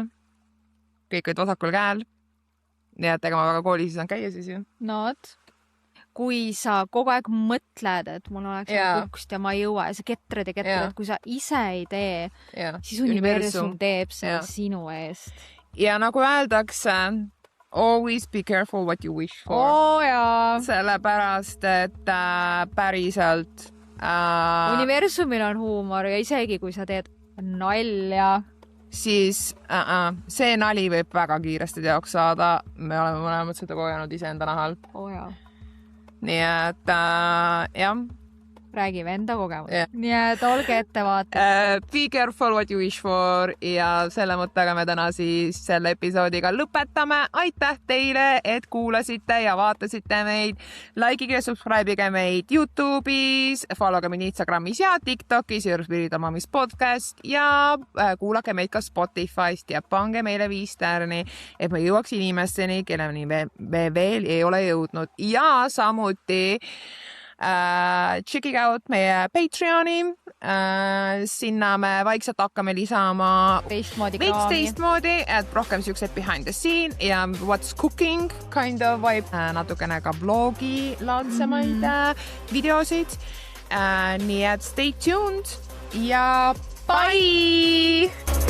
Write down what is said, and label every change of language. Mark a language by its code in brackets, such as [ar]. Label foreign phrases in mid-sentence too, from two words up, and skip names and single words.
[et] Kõik olid vasakul käel. Nii et ega ma väga koolis ei saanud käia siis ju. No, kui sa kogu aeg mõtled, et mul oleks kukst ja ma ei jõua ja sa ketred, et kui sa ise ei tee, siis universum teeb see sinu eest. Ja nagu öeldakse, [en] always be careful what you wish for. [et] Sellepärast, et päriselt universumil on huumor ja isegi kui sa teed nalja, siis see nali võib väga kiiresti teoks saada. Me oleme mõlemad seda kogenud iseenda nahal. Nii et jah. Räägime enda kogemus. Nii et olge ettevaated. [en] Be careful what you wish for [et] ja selle mõttega me täna siis selle episoodiga lõpetame. Aitäh teile, et kuulasite ja vaatasite meid. Likeige ja subscribeige meid YouTube'is, followge meid Instagramis ja TikTokis, Spiritual Moms podcast ja kuulake meid ka Spotify'st ja pange meile 5 stärni, et me jõuaks inimesteni, kelleni me veel ei ole jõudnud. Ja samuti [en] check out [et] meie Patreoni. Sinna me vaikselt hakkame lisama teistmoodi, et rohkem siuksed [en] behind the scene [et] ja [en] what's cooking kind of vibe. [et] Natukene ka blogi laadsemaid videosid. Nii et [en] stay tuned [et] ja bye!